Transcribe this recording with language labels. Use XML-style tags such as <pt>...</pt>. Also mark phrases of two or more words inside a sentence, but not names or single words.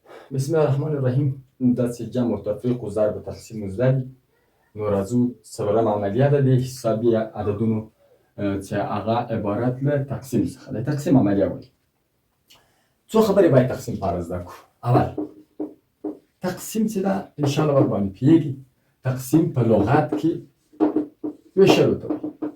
<ar>بسم الله الرحمن الرحیم.</ar> <ps>دا چې جمع و تفریق و ضرب و تقسیم و زده دي. نو راځو څلورم عملیه ده د حسابي عددونو چې هغه عبارت له تقسیم څخه ده. تقسیم عملیه وایي. څو خبرې باید تقسیم په اړه زده کړو. اول تقسیم چې ده انشاءالله ورباندې پوهېږي. تقسیم په لغت کې ویشلو ته وایي.</ps>